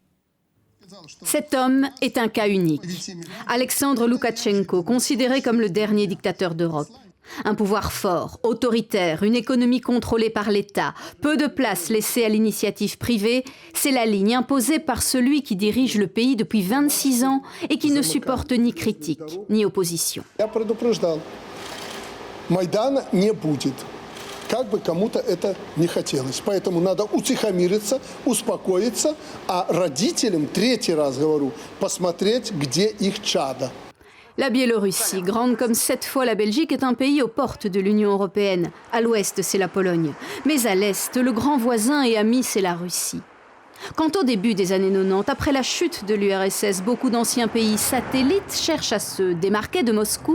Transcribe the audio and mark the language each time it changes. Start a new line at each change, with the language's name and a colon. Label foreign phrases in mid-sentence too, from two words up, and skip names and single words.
French: Cet homme est un cas unique. Alexandre Loukachenko, considéré comme le dernier dictateur d'Europe. Un pouvoir fort, autoritaire, une économie contrôlée par l'État, peu de place laissée à l'initiative privée, c'est la ligne imposée par celui qui dirige le pays depuis 26 ans et qui ne supporte ni critique, ni opposition.
Russian: Как бы кому-то это не хотелось. Поэтому надо утихомириться, успокоиться, а родителям, 3-й раз говорю, посмотреть, где их чадо.
French: La Biélorussie, grande comme 7 fois la Belgique, est un pays aux portes de l'Union européenne. À l'ouest, c'est la Pologne. Mais à l'est, le grand voisin et ami, c'est la Russie. Quant au début des années 90, après la chute de l'URSS, beaucoup d'anciens pays satellites cherchent à se démarquer de Moscou.